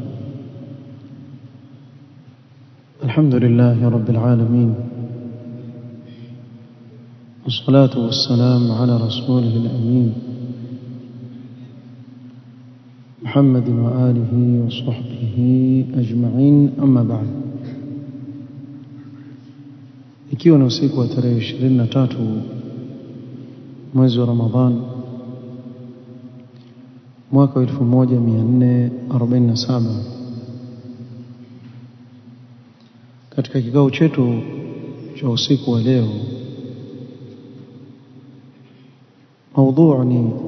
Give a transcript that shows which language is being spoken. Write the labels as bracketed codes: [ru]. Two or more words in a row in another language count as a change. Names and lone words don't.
[ar] الحمد لله رب العالمين، والصلاة والسلام على رسوله الأمين محمد وآله وصحبه أجمعين. أما بعد، [sw] ikiwa ni usiku wa tarehe 23 mwezi wa Ramadhan mwaka 1447, katika kikao chetu cha usiku wa leo, maudhui ni